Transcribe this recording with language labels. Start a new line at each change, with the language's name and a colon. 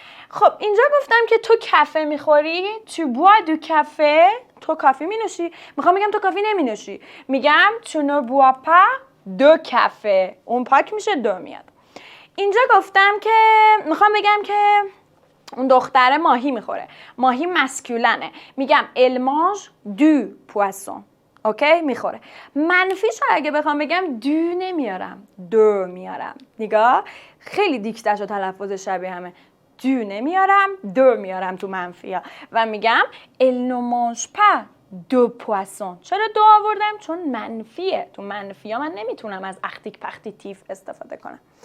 Persian: خب اینجا گفتم که تو کافه میخوری،
French: tu bois du café،
Persian: تو کافی می نوشی. میخوام بگم تو کافی نمی نوشی، میگم
French: tu ne bois pas de café.
Persian: اون پاک میشه دو میاد. اینجا گفتم که میخوام بگم که اون دختر ماهی میخوره. ماهی مسکولنه. میگم
French: elle mange du poisson.
Persian: اوکی میخوره. منفیش اگه بخوام بگم دو نمیارم، دو میارم. نگاه خیلی دیکتش و تلفظ شبیه همه. دو نمیارم، دو میارم تو منفیا و میگم
French: elle ne mange pas de poisson.
Persian: چرا دو آوردم؟ چون منفیه. تو منفیا من نمیتونم از اختیک پختیتیف استفاده کنم.